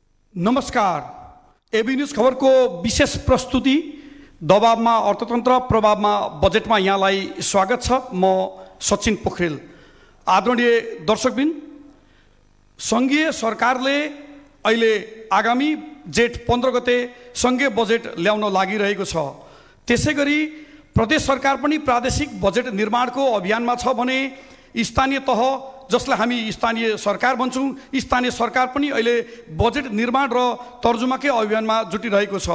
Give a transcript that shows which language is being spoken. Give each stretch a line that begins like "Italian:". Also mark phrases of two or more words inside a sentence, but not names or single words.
Nepali: नमस्कार। एबी न्यूज खबर को विशेष प्रस्तुति दबाव में अर्थतंत्र प्रभाव में बजेट में यहाँलाई स्वागत छ। म सचिन पोखरेल। आदरणीय दर्शकबिन, संघीय सरकारले अहिले आगामी जेठ 15 गते संघीय बजेट ल्याउन लागिरहेको छ। त्यसैगरी प्रदेश सरकार पनि प्रादेशिक बजेट निर्माणको अभियानमा छ भने स्थानीय तह, जसलाई हामी स्थानीय सरकार भन्छौँ, स्थानीय सरकार पनि अहिले बजेट निर्माण र तर्जुमाकै अभियानमा जुटिरहेको छ।